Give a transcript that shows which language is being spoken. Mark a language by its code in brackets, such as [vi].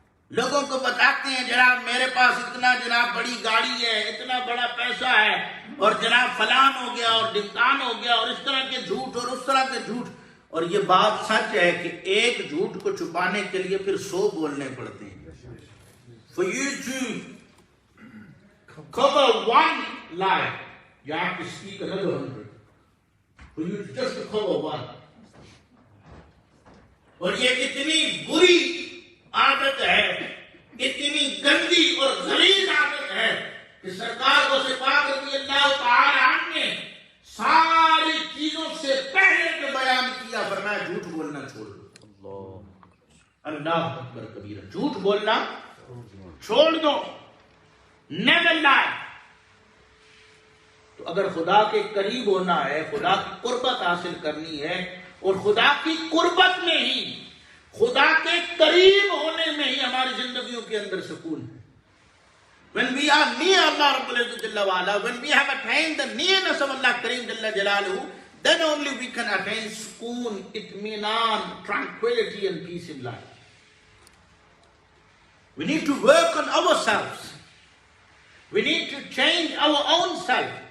[ur] لوگوں کو بتاتے ہیں جناب میرے پاس اتنا جناب بڑی گاڑی ہے, اتنا بڑا پیسہ ہے, اور جناب فلان ہو گیا اور ڈمکان ہو گیا, اور اس طرح کے جھوٹ اور اس طرح کے جھوٹ. اور یہ بات سچ ہے کہ ایک جھوٹ کو چھپانے کے لیے پھر 100 بولنے پڑتے ہیں. [en] For you to cover one lie, you have to speak another 100. For you just to cover one. [ur] اور یہ اتنی بری عادت ہے, اتنی گندی اور غلیظ عادت ہے کہ سرکار کو سپاہ رضی اللہ تعالی عنہ نے ساری چیزوں سے پہلے جو بیان کیا, فرمایا جھوٹ بولنا چھوڑ دو. اللہ اکبر کبیرہ, جھوٹ بولنا چھوڑ دو. [en] Never lie. [ur] تو اگر خدا کے قریب ہونا ہے, خدا کی قربت حاصل کرنی ہے, اور خدا کی قربت میں ہی, خدا کے قریب ہونے میں ہی ہماری زندگیوں کے اندر سکون ہے. [en] When we are near Allah Rabbul Izzat Jalla wa Ala, when we have attained the nearness of Allah Kareem Jalla Jalaluhu, then only we can attain sukoon, itminan, tranquility and peace in life. We need to work on ourselves. We need to change our own self.